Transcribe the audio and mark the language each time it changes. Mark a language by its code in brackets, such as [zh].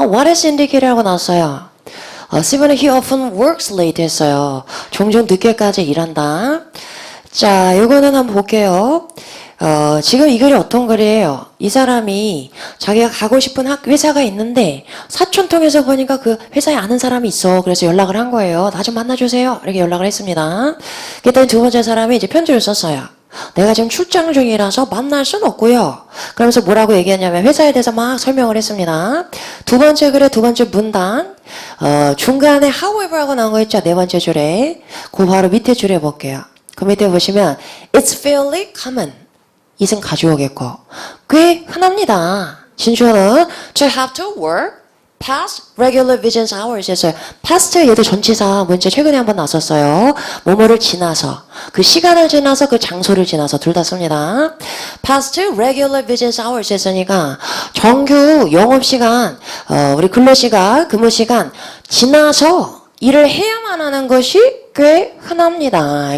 [en] What is indicated라고 [ko] 나왔어요. [en] Stephen, he often works late [ko] 했어요. 종종 늦게까지 일한다. 자, 요거는 한번 볼게요. 지금 이 글이 어떤 글이에요? 이 사람이 자기가 가고 싶은 회사가 있는데 사촌 통해서 보니까 그 회사에 아는 사람이 있어. 그래서 연락을 한 거예요. 나 좀 만나주세요. 이렇게 연락을 했습니다. 그랬더니 두 번째 사람이 이제 편지를 썼어요. 내가 지금 출장 중이라서 만날 순 없고요. 그러면서 뭐라고 얘기했냐면 회사에 대해서 막 설명을 했습니다. 두 번째 글의 두 번째 문단 중간에 however하고 나온 거 있죠. 네 번째 줄에. 그 바로 밑에 줄에 볼게요. 그 밑에 보시면 [en] it's fairly common. [ko] 이승 가져오겠고 꽤 흔합니다. 진주어는 [en] to have to work past regular business hours [ko] 했어요. past 얘도 전치사 문제 최근에 한번 나왔었어요. 뭐뭐를 지나서 그 시간을 지나서 그 장소를 지나서 둘 다 씁니다. [en] past regular business hours [ko] 했으니까 정규 영업시간 우리 근로시간 근무시간 지나서 일을 해야만 하는 것이 꽤 흔합니다.